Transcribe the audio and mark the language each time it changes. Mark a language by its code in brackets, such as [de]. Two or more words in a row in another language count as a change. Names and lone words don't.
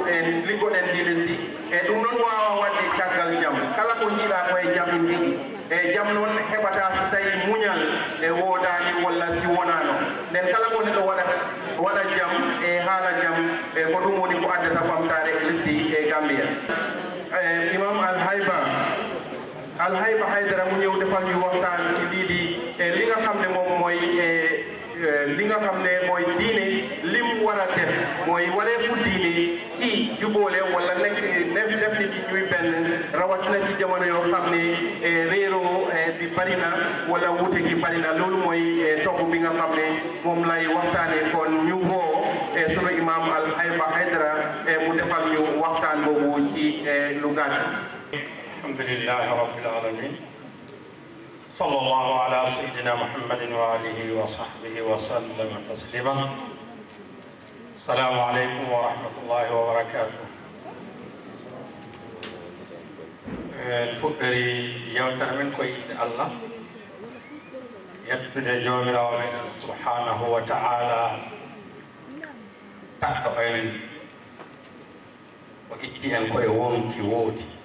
[ff] en liggoɗen ndi lesdi ɗum noon wawa wadde caggal jaam kala ko jiiɗa koye jaam in jogui jaam noon heɓata so tawi muñal woodani walla si wonano nden kala ko neɗɗo waɗa jaam haala jaam ko ɗum woni ko addata famtare lesdi Gambia imam Alhayba Haydara [wo] mu ñëw defal ñu waxtaan ci lii di li nga xam ne moom mooy li nga xam ne mooy diine lim war a def mooy wareefu diine ci jubóole wala nekk def nit ñi ñuy benn rawatina ci jamono yoo xam ne réeroo bi bari na wala wuute gi bari na loolu mooy togg bi nga xam ne moom lay waxtaanee kon ñu woo sunu imam Alhayba Haydara mu defal ñu waxtaan boobu ci lu gàtt. [ar] الحمد لله رب العالمين صلى الله على سيدنا محمد وآله وصحبه وسلم تسليما السلام عليكم ورحمة الله وبركاته [ff] fuɗɗori yewtere men ko yidde Allah yettude jomirawo meɗen [ar] سبحانه وتعالى [ff] takka enen o itti en koye wonki woodi